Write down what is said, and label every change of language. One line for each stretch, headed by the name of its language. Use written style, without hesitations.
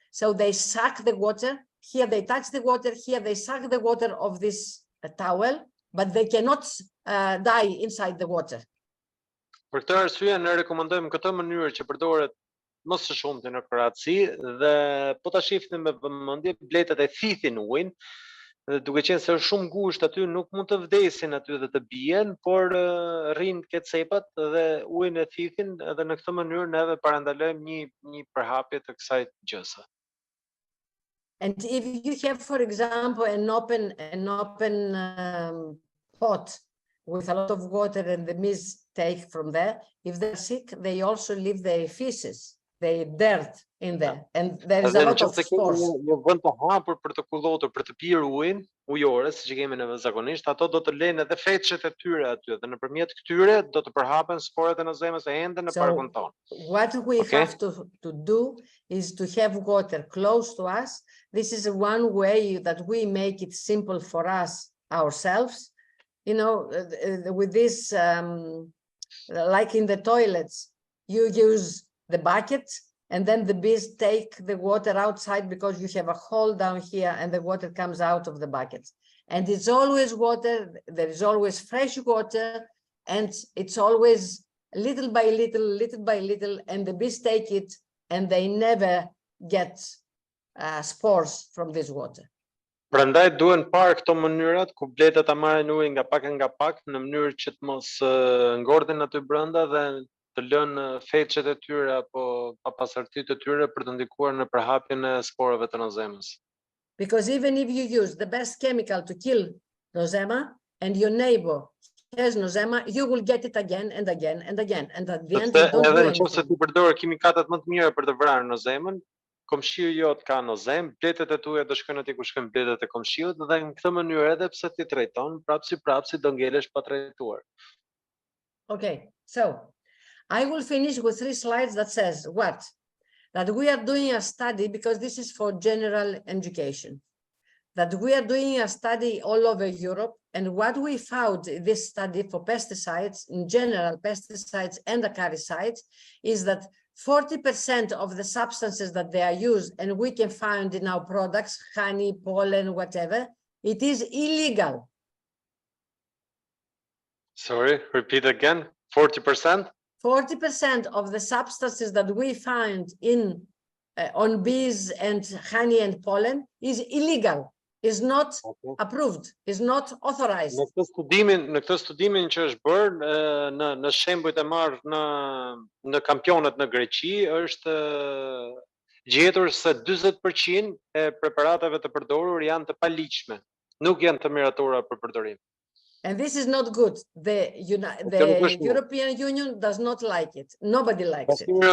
English: So they suck the water. Here they touch the water. Here they suck the water of this towel, but they cannot die inside the water.
Albanian: Për këtë arsye ne rekomandojmë këtë mënyrë që përdoret më së shumti në Kroaci dhe po ta shihni me vëmendje bletët e thithin ujin. Dhe duke qenë se është shumë ngushtë aty nuk mund të vdesin aty dhe të bien, por rrin ke cepat dhe ujin e thithin dhe në këtë mënyrë neve parandalojmë një përhapje të kësaj gjëse.
English: And if you have, for example, an open pot with a lot of water and the bees take from there, if they're sick, they also leave their feces, their dirt in there, and there is a lot of spores.
Albanian: Një vend të hapur për të kullotur, për të pirë ujin ujore, siç kemi ne zakonisht, ato do të lënë edhe fetçet e tyre aty dhe nëpërmjet këtyre do të përhapen sporet e nozemës e ende në parkun tonë.
English: What we have to do is to have water close to us. This is one way that we make it simple for us ourselves. You know, with this, like in the toilets, you use the bucket and then the bees take the water outside because you have a hole down here and the water comes out of the bucket. And it's always water, there is always fresh water, and it's always little by little, and the bees take it and they never get spores from this water.
Albanian: Prandaj duhen parë këto mënyrat ku bletët ta marrin ujin nga pak në mënyrë që të mos ngorden aty brenda dhe të lënë fetçet e tyre apo papastërtitë e tyre për të ndikuar në përhapjen e sporeve të nozemës.
English: Because even if you use the best chemical to kill Nosema and your neighbor has Nosema, you will get it again and again and again, and at the end you don't do anything.
Albanian: Nëse ti përdor kimikatat më të mira për të vrarë nozemën, komshiu jot ka nozem, bletët e tuaja do shkojnë aty ku shkojnë bletët e komshiut dhe në këtë mënyrë edhe pse ti trajton prapsi do ngelesh pa trajtuar.
English: Okay, so I will finish with 3 slides that says what? That we are doing a study, because this is for general education, that we are doing a study all over Europe, and what we found in this study for pesticides, in general pesticides and acaricides, is that 40% of the substances that they are used and we can find in our products, honey, pollen, whatever, it is illegal. Sorry, repeat again, 40%? 40% of the substances that we find in on bees and honey and pollen is illegal, is not approved, is not authorized.
Albanian: Në këtë studimin që është bërë në shembujt e marrë në kampionet në Greqi është gjetur se 40% e preparatave të përdorur janë të paligjshme, nuk janë të miratura për përdorim.
English: And this is not good. The European Union does not like it. Nobody likes it.